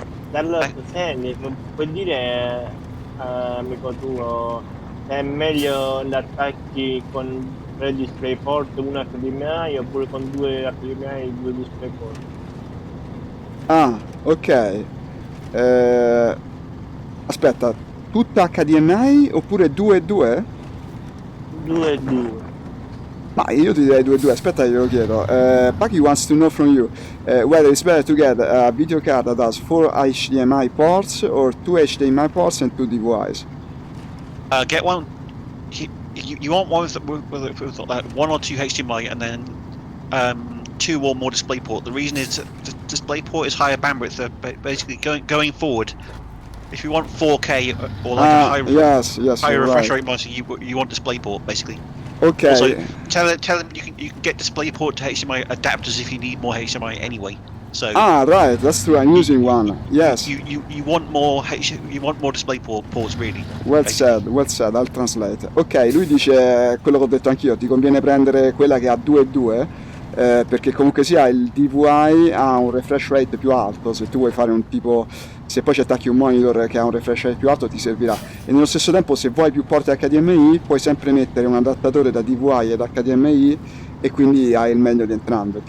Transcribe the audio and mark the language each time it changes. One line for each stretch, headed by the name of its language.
Italian: Dall'altro, senti, puoi dire, amico tuo, se è meglio l'attacchi con 3 DisplayPort, una HDMI, oppure con 2 HDMI e 2 DisplayPort? Ah, ok. Aspetta, tutta HDMI oppure 2 e 2? 2 e 2. Ma io ti direi 2 e 2, aspetta che glielo chiedo.
English: Paki wants to know from you whether it's better to get a video card that has 4 HDMI ports or 2 HDMI ports and 2 DVIs. get one. You want one with like 1 or 2 HDMI and then 2 or more DisplayPort. The reason is the DisplayPort is higher bandwidth. So basically, going forward, if you want 4K or like a high refresh rate monitor, you want DisplayPort basically. Okay. Also, tell them you can get DisplayPort to HDMI adapters if you need more HDMI anyway. So. Ah, right. That's true. I'm using one. Yes. You want more DisplayPort ports really. Well said. I'll translate.
Italian: Ok, lui dice quello che ho detto anch'io. Ti conviene prendere quella che ha 2 e 2. Perché comunque sia il DVI ha un refresh rate più alto. Se tu vuoi fare un tipo, se poi ci attacchi un monitor che ha un refresh rate più alto ti servirà, e nello stesso tempo se vuoi più porte HDMI puoi sempre mettere un adattatore da DVI ed HDMI e quindi hai il meglio di entrambe.